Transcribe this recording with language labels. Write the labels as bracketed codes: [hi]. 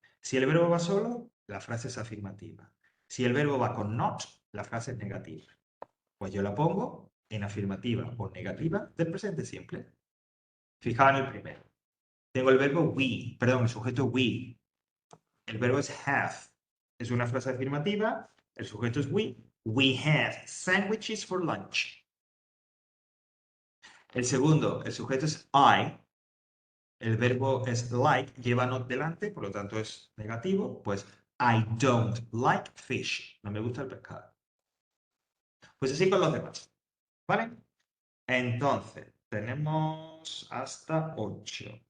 [es] Si el verbo va solo, la frase es afirmativa. Si el verbo va con not, la frase es negativa. Pues yo la pongo en afirmativa o negativa del presente simple. Fijaos en el primero. Tengo el verbo we, perdón, el sujeto we. El verbo es have. Es una frase afirmativa. El sujeto es we. [en] We had sandwiches for lunch. [es] El segundo, el sujeto es I. El verbo es like, lleva not delante, por lo tanto es negativo. Pues [en] I don't like fish. [es] No me gusta el pescado. Pues así con los demás. ¿Vale? Entonces, tenemos hasta 8.